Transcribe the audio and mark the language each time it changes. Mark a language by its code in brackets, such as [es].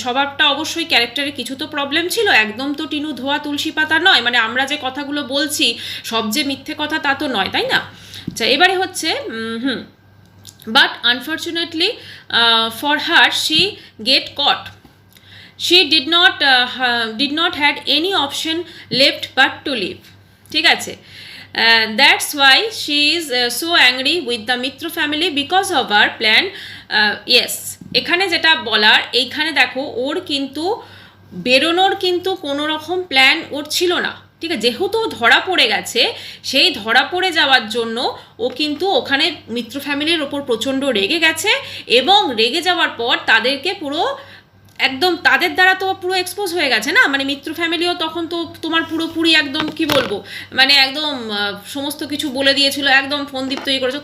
[bn] স্বভাবটা অবশ্যই, ক্যারেক্টারে কিছু তো প্রবলেম ছিল, একদম তো টিনু ধোয়া তুলসী পাতা নয়, মানে আমরা যে কথাগুলো বলছি সব যে মিথ্যে কথা তা তো নয়, তাই না? আচ্ছা, এবারে হচ্ছে [en] But unfortunately for her she get caught. She did not had any option left but to leave. [bn] ঠিক আছে, [en] that's why she is so angry with the Mitro family because of her plan. [bn] Yes, এখানে যেটা বলার, এইখানে দেখো ওর কিন্তু বেরোনোর কিন্তু কোনো রকম প্ল্যান ওর ছিল না, ঠিক আছে। যেহেতু ধরা পড়ে গেছে, সেই ধরা পড়ে যাওয়ার জন্য ও কিন্তু ওখানে মিত্র ফ্যামিলির ওপর প্রচণ্ড রেগে গেছে, এবং রেগে যাওয়ার পর তাদেরকে পুরো একদম তাদের দ্বারা তো পুরো এক্সপোজ হয়ে গেছে না, মানে মিত্র ফ্যামিলিও তখন তো তোমার পুরোপুরি একদম কি বলবো, মানে একদম সমস্ত কিছু বলে দিয়েছিল, একদম ফোন দ্বীপ তৈরি করেছে।